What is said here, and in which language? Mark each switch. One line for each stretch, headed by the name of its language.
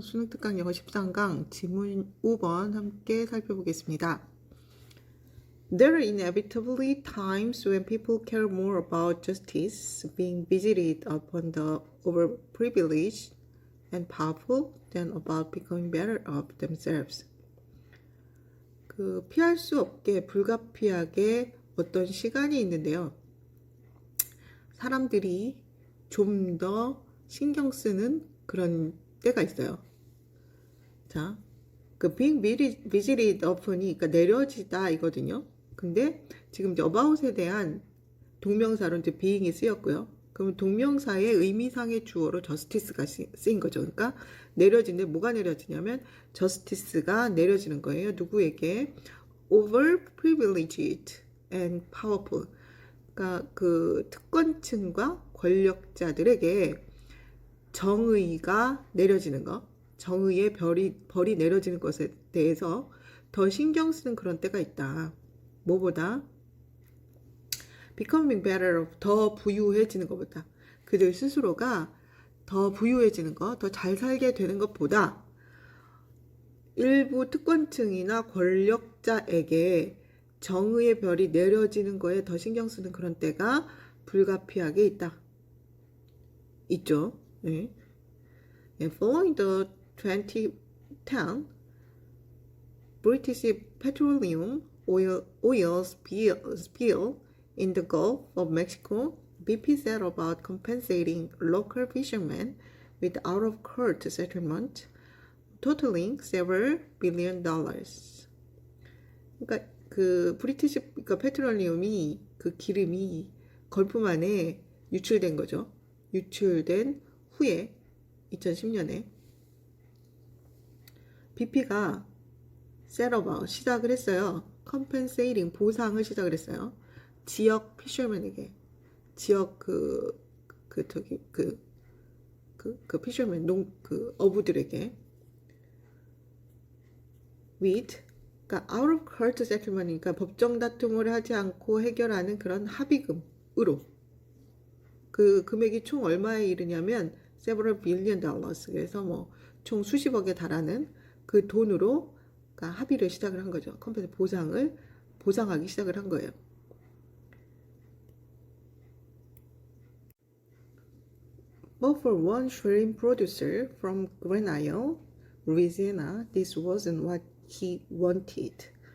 Korean: 수능 특강 영어 13강 지문 5번 함께 살펴보겠습니다.
English: There are inevitably times when people care more about justice being visited upon the overprivileged and powerful than about becoming better of themselves.
Korean: 피할 수 없게 불가피하게 어떤 시간이 있는데요. 사람들이 좀 더 신경 쓰는 그런 때가 있어요. 자,
English: being visited upon
Korean: 이 그러니까 내려지다 이거든요. 근데 지금 이제 about에 대한 동명사로 이제 being이 쓰였고요. 그러면 동명사의 의미상의 주어로 justice가 쓰인 거죠. 그러니까 내려지는데 뭐가 내려지냐면 justice가 내려지는 거예요. 누구에게?
English: overprivileged and powerful.
Korean: 그러니까 특권층과 권력자들에게 정의가 내려지는 것, 정의의 벌이 내려지는 것에 대해서 더 신경 쓰는 그런 때가 있다. 뭐보다? becoming better, 더 부유해지는 것보다. 그들 스스로가 더 부유해지는 것, 더 잘 살게 되는 것보다 일부 특권층이나 권력자에게 정의의 별이 내려지는 거에 더 신경 쓰는 그런 때가 불가피하게 있죠. 네.
English: Following the 2010 British petroleum oil spill in the Gulf of Mexico, BP set about compensating local fishermen with out-of-court settlement totaling several billion dollars.
Korean: 그러니까 그러니까 페트롤리움이 기름이 걸프만에 유출된 거죠. 유출된 후에 2010년에 BP가 set about 시작을 했어요. compensating 보상을 시작을 했어요. 지역 피셔맨에게 지역 피셔맨 어부들에게 with 그러니까 out of court settlement이니까 법정 다툼을 하지 않고 해결하는 그런 합의금으로 그 금액이 총 얼마에 이르냐면
English: several billion dollars.
Korean: 그래서 뭐 총 수십억에 달하는 그 돈으로 그러니까 합의를 시작을 한 거죠. 컴퓨터 보상하기 시작을 한 거예요.
English: But for one shrimp producer from Granada, Louisiana, this wasn't what he wanted.